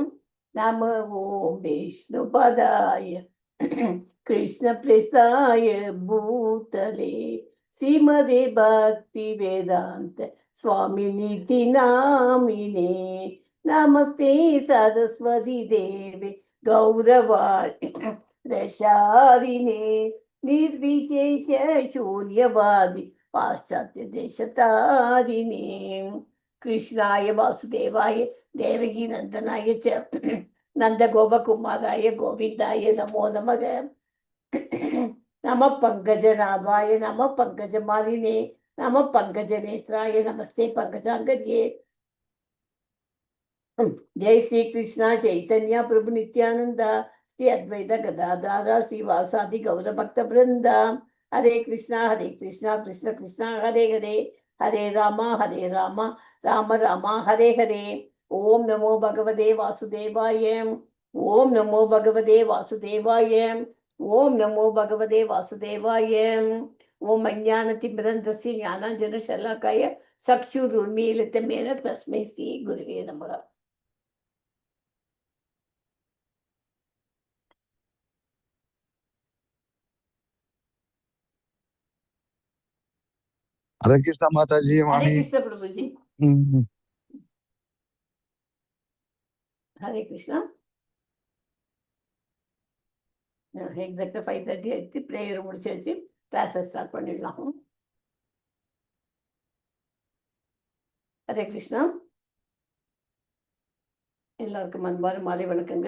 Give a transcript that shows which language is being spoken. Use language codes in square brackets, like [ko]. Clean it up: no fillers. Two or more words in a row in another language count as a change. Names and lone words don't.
[sa] नम ओम् विष्णु पादाय कृष्ण प्रेष्ठाय भूतले श्रीमते भक्ति वेदान्त स्वामिन् इति नामिने नमस्ते सारस्वते देवे गौरवाणी प्रचारिणे निर्विशेष शून्यवादी पाश्चात्य देशतारिणे कृष्णाय वासुदेवाय देवकी नंदनाय च नंद गोपकुमाराय गोविंदाय नमो नमः नमः पंकजनाभाय नमः पंकजमालिने नमः पंकजनेत्राय नमस्ते पंकजांगर्ये जय श्री कृष्णा चैतन्य प्रभु नित्यानंद श्री अद्वैत गदाधारा श्रीवासादि गौर भक्त वृंदा हरे कृष्णा कृष्ण कृष्ण हरे हरे हरे राम राम राम हरे हरे ओम नमो भगवते वासुदेवाय ओम नमो भगवते वासुदेवाय ओम नमो भगवते वासुदेवाय ओम अज्ञानतिमिरन्दस्य ज्ञानाञ्जनशलाकाय चक्षुरुन्मीलितमेन तस्मै श्री गुरुवे नमः. [hi] हरे कृष्णा माता जी. हरे कृष्ण प्रभु जी. हरे कृष्णा. [ta] எக்ஸாக்டா 5:30 ஆயிடுச்சு. பிரேயர் முடிச்சாச்சு. [en] class start [ta] பண்ணிடலாம். [sa] हरे कृष्ण. [ta] எல்லாருக்கும் அன்பான மாலை வணக்கங்கள்.